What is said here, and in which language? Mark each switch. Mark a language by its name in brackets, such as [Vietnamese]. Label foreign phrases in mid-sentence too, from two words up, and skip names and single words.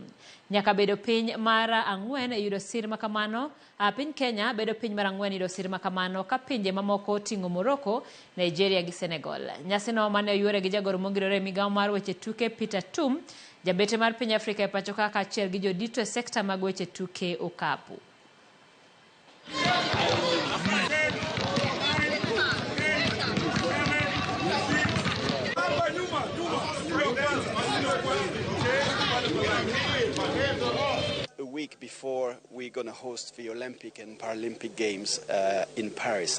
[Luo (Kenya and Tanzania)] Nyaka bedo piny mar 4 yudo sir makamano. Piny Kenya bedo piny mar 4 yudo sir makamano ka pinje mamoko ting'o Morocco, Nigeria gi Senegal. Nyasino mane oyuore gi jagoro mongirore migawo mar weche tuke Peter Tum, jabete mar piny Afrika e pachoka kaachiel gi jodito e sekta mag weche tuke okapu. [English] A week before we're going to host the Olympic and Paralympic Games in Paris.